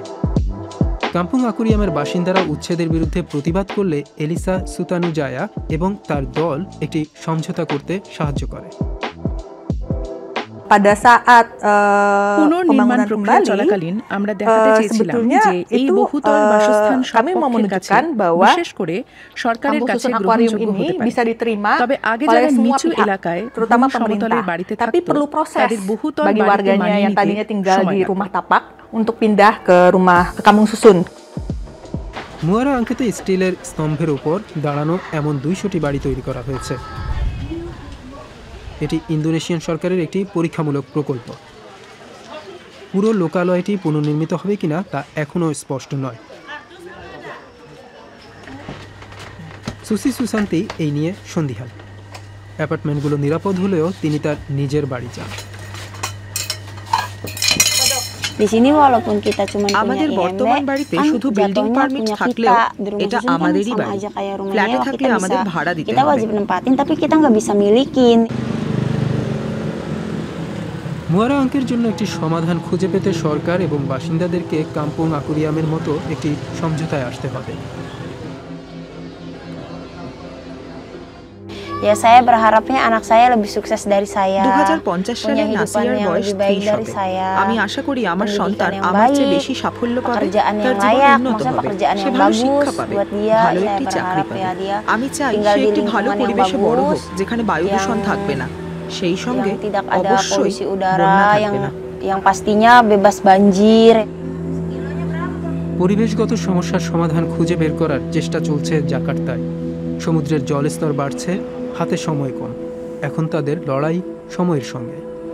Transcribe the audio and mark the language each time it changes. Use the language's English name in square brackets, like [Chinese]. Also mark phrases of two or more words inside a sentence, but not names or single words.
[Bangla] কাম্পুং আকুরিয়ামের বাসিন্দারা উচ্ছেদের বিরুদ্ধে প্রতিবাদ করলে এলিসা সুতানুজায়া এবং তার দল একটি সমঝোতা করতে সাহায্য করে। [Indonesian] Pada saat [Bangla] পুনর্নির্মাণ প্রক্রিয়া চলাকালীন আমরা দেখাতে চেয়েছিলাম যে এই বহুতল বাসস্থান [Indonesian] kami mau [Bangla] সপক্ষের কাছে [Indonesian] menunjukkan bahwa [Bangla] বিশেষ করে সরকারের [Indonesian] kampung [Bangla] কাছে [Indonesian] susun akuarium [Bangla] গ্রহণযোগ্য [Indonesian] ini [Bangla] হতে পারে। [Indonesian] bisa diterima [Bangla] তবে আগে [Indonesian] oleh [Bangla] যারা [Indonesian] semua [Bangla] নিচু [Indonesian] pihak, [Bangla] এলাকায় [Indonesian] terutama [Bangla] সমতলের [Indonesian] pemerintah. [Bangla] বাড়িতে [Indonesian] Tapi [Bangla] থাকতো [Indonesian] perlu proses [Bangla] তাদের বহুতল [Indonesian] bagi [Bangla] বাড়িতে [Indonesian] warganya [Bangla] মানিয়ে [Indonesian] yang [Bangla] নিতে [Indonesian] tadinya tinggal [Bangla] সময় [Indonesian] di [Bangla] লাগে। [Indonesian] rumah tapak untuk pindah ke kampung susun. [Bangla] মুয়ারা আঙ্কেতে স্টিলের স্তম্ভের উপর দাঁড়ানো এমন 200টি বাড়ি তৈরি করা হয়েছে। এটি ইন্দোনেশিয়ান সরকারের একটি পরীক্ষামূলক প্রকল্প। পুরো লোকালয়টি পুনর্নির্মিত হবে কিনা তা এখনও স্পষ্ট নয়। সুসি সুশান্তি এই নিয়ে সন্দিহান। অ্যাপার্টমেন্টগুলো নিরাপদ হলেও তিনি তার নিজের বাড়ি চান। [Indonesian] Di sini walaupun kita cuma punya [Bangla] আমাদের বর্তমান বাড়িতে শুধু বিল্ডিং পারমিট থাকলেও এটা আমাদেরই বাড়ি। ফ্ল্যাটে থাকলে আমাদের ভাড়া দিতে [Indonesian] kita [Bangla] হবে। [Indonesian] wajib nempatin tapi kita nggak bisa milikin. [Bangla] মুয়ারা আঙ্কের জন্য একটি সমাধান খুঁজে পেতে সরকার এবং বাসিন্দাদেরকে কাম্পুং আকুরিয়ামের মতো একটি সমঝোতায় আসতে হবে। [Indonesian] Ya saya berharapnya anak saya lebih sukses dari saya. [Bangla] 2050 সালে নাসিয়ার বয়স 30 হবে। আমি আশা করি আমার সন্তান আমার চেয়ে বেশি সাফল্য পাবে, [Indonesian] pekerjaan [Bangla] তার [Indonesian] yang [Bangla] জীবন [Indonesian] layak, [Bangla] উন্নত [Indonesian] maksudnya [Bangla] হবে, [Indonesian] pekerjaan [Bangla] সে [Indonesian] yang [Bangla] ভালো [Indonesian] bagus [Bangla] শিক্ষা পাবে, [Indonesian] buat dia. [Bangla] ভালো [Indonesian] Saya [Bangla] একটি চাকরি [Indonesian] berharap [Bangla] পাবে। [Indonesian] ya dia [Bangla] আমি চাই [Indonesian] tinggal [Bangla] সে [Indonesian] di [Bangla] একটি ভালো [Indonesian] lingkungan yang [Bangla] পরিবেশে বড় হোক, [Indonesian] bagus, [Bangla] যেখানে বায়ু দূষণ [Indonesian] yang- [Bangla] থাকবে না, সেই সঙ্গে [Indonesian] yang tidak ada [Bangla] অবশ্যই [Indonesian] polusi [Bangla] বন্যা [Indonesian] udara [Bangla] থাকবে না। [Indonesian] yang pastinya bebas banjir. [Bangla] পরিবেশগত সমস্যার সমাধান খুঁজে বের করার চেষ্টা চলছে জাকার্তায়। সমুদ্রের জলস্তর বাড়ছে, হাতে সময় কম। এখন তাদের লড়াই সময়ের সঙ্গে।